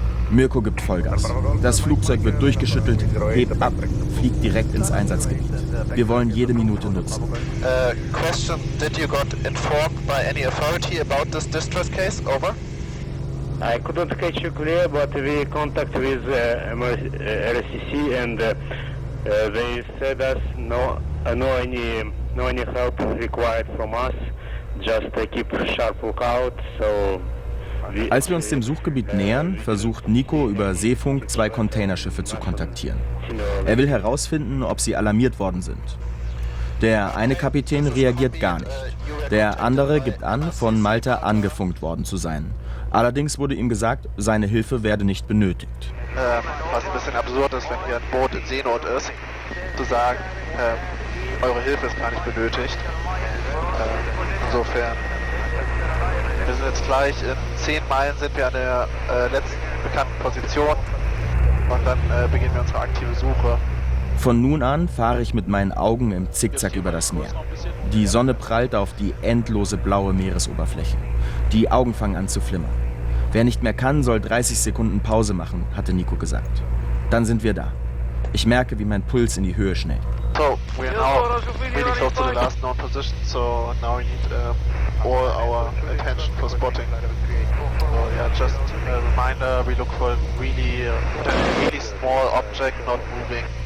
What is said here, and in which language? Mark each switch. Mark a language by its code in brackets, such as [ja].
[de] Mirko gibt Vollgas. Das Flugzeug wird durchgeschüttelt, hebt ab, fliegt direkt ins Einsatzgebiet. Wir wollen jede Minute nutzen. [en] Question, did you got informed by any authority about this distress case? Over. I couldn't catch you clear, but we contact with RCC and they said us no any help required from us. Just keep sharp lookout. So. [de] Als wir uns dem Suchgebiet nähern, versucht Nico über Seefunk zwei Containerschiffe zu kontaktieren. Er will herausfinden, ob sie alarmiert worden sind. Der eine Kapitän reagiert gar nicht. Der andere gibt an, von Malta angefunkt worden zu sein. Allerdings wurde ihm gesagt, seine Hilfe werde nicht benötigt. Was ein bisschen absurd ist, wenn hier ein Boot in Seenot ist, zu sagen, eure Hilfe ist gar nicht benötigt. Insofern... Wir sind jetzt gleich in 10 Meilen sind wir an der letzten bekannten Position und dann beginnen wir unsere aktive Suche. Von nun an fahre ich mit meinen Augen im Zickzack über das Meer. Die Sonne prallt auf die endlose blaue Meeresoberfläche. Die Augen fangen an zu flimmern. Wer nicht mehr kann, soll 30 Sekunden Pause machen, hatte Nico gesagt. Dann sind wir da. Ich merke, wie mein Puls in die Höhe schnellt. [en] So, we are now really close to the last known position, so now we need all our attention for spotting. So, yeah, just a reminder, we look for really small object not moving.